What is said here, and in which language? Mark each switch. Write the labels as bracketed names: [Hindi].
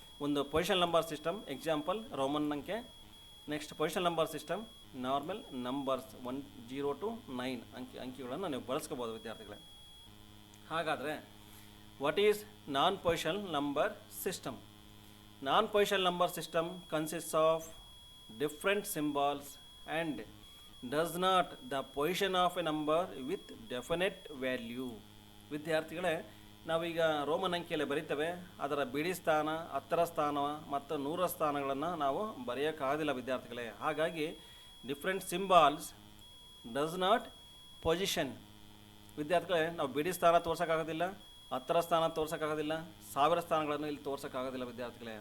[Kannada] ಒಂದು position number system example Roman ಅಂಕೆ. Next position number system normal numbers 1 0 to 9 ಅಂಕಿಗಳನ್ನು ನೀವು ಬಳಸ್ಕೋಬೋದು ವಿದ್ಯಾರ್ಥಿಗಳೇ. [English] ಹಾಗಾದರೆ what is non position number system? Non position number system consists of different symbols and does not the position of a number with definite value. [Kannada] ವಿದ್ಯಾರ್ಥಿಗಳೇ, ನಾವೀಗ Roman ಅಂಕಿಯಲ್ಲಿ ಬರೀತೇವೆ, ಅದರ ಬಿಡಿ ಸ್ಥಾನ, ಹತ್ತರ ಸ್ಥಾನ ಮತ್ತು 100ರ ಸ್ಥಾನಗಳನ್ನು ನಾವು ಬರೆಯೋಕ್ಕಾಗೋದಿಲ್ಲ ವಿದ್ಯಾರ್ಥಿಗಳೇ. [English] ಹಾಗಾಗಿ different symbols does not position. [Kannada] ವಿದ್ಯಾರ್ಥಿಗಳೇ, ನಾವು ಬಿಡಿ ಸ್ಥಾನ ತೋರ್ಸೋಕ್ಕಾಗೋದಿಲ್ಲ, ಹತ್ತರ ಸ್ಥಾನ ತೋರ್ಸೋಕ್ಕಾಗೋದಿಲ್ಲ, 1000 ಸ್ಥಾನಗಳನ್ನು ಇಲ್ಲಿ ತೋರ್ಸೋಕ್ಕಾಗೋದಿಲ್ಲ ವಿದ್ಯಾರ್ಥಿಗಳೇ.